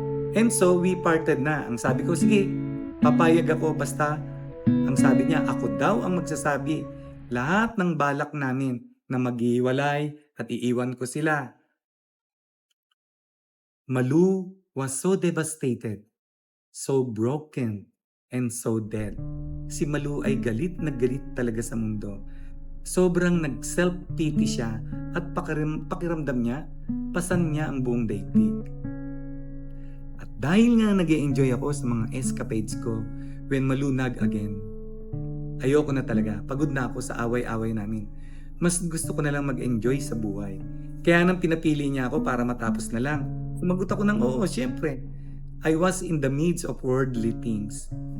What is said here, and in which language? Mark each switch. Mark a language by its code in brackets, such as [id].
[en] And so, we parted [tl] na. Ang sabi ko, sige, papayag ako basta ang sabi niya, ako daw ang magsasabi lahat ng balak namin na maghiwalay at iiwan ko sila. [en] Malu was so devastated, so broken, and so dead. [tl] Si Malu ay galit na galit talaga sa mundo. Sobrang nag-self-pity siya at pakiramdam niya, pasan niya ang buong daigdig. At dahil nga nag-e-enjoy ako sa mga escapades ko [en] when Malu nag again, [tl] ayoko na talaga, pagod na ako sa away-away namin. Mas gusto ko na lang mag-enjoy sa buhay. Kaya nang pinapili niya ako para matapos na lang, sumagot ako ng oo, syempre. [en] I was in the midst of worldly things.